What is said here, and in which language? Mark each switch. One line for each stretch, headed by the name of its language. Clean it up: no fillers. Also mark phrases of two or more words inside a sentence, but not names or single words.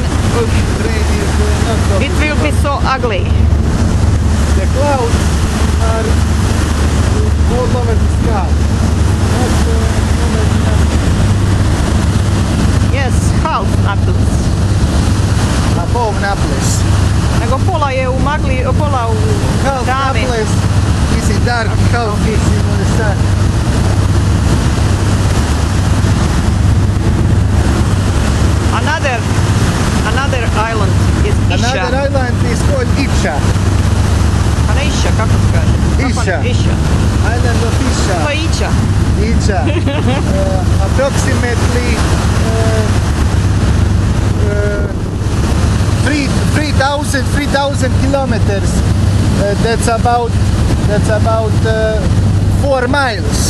English: Rain is not so it will be so ugly. The clouds are all over the sky. Yes, half Naples. Above Naples.
Croatian: Nego pola je u magli, pola u
English: Half
Croatian: tami.
English: Naples is in dark, half is in the sun. Another island is Isha. Another island is called Isha.
Croatian: A ne Isha, kako se kaže? Isha. Isha.
English: Island of Isha.
Croatian: To je Ića.
English: Isha. Approximately 3,000 kilometers. That's about 4 miles.